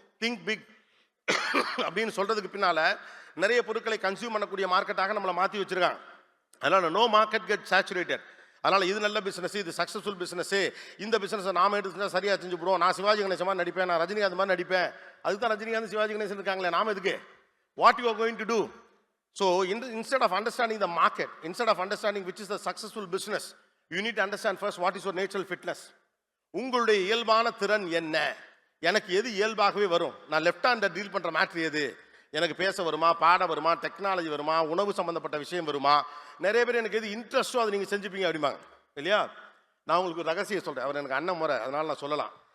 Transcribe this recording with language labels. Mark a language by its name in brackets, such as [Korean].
[Tamil] Think big அப்படின்னு சொல்றதுக்கு பின்னால நிறைய பொருட்களை கன்சியூம் பண்ணக்கூடிய மார்க்கெட்டாக நம்மளை மாற்றி வச்சிருக்காங்க. அதனால [English] No market get saturated. [Tamil] அதனால இது நல்ல பிசினஸ், இது சக்சஸ்ஃபுல் பிசினஸ், இந்த பிசினஸ் நாம எடுத்துட்டா சரியா செஞ்சு போடுவோம். நான் சிவாஜி கணேசன் மாதிரி நடிப்பேன், நான் ரஜினிகாந்த் மாதிரி நடிப்பேன். அதுக்கு தான் ரஜினிகாந்த் சிவாஜி கணேசன் இருக்காங்களே, நாம எதுக்கு? [English] What you are going to do? So instead of understanding the market, instead of understanding which is the successful business, you need to understand first what is your natural fitness. [Tamil] உங்களுடைய இயல்பான திறன் என்ன? எனக்கு எது இயல்பாகவே வரும்? நான் லெஃப்ட் ஹேண்டர் டீல் பண்ற மேட்ரு எது? எனக்கு பேச வருமா, பாட வருமா, டெக்னாலஜி வருமா, உணவு சம்பந்தப்பட்ட விஷயம் வருமா? நிறைய பேர் எனக்கு எது இன்ட்ரெஸ்டோ அதை நீங்க செஞ்சுப்பீங்க அப்படிம்பாங்க இல்லையா? நான் உங்களுக்கு ஒரு ரகசியம் சொல்றேன், அவர் எனக்கு அண்ணன் முறை, அதனால நான் சொல்லலாம்.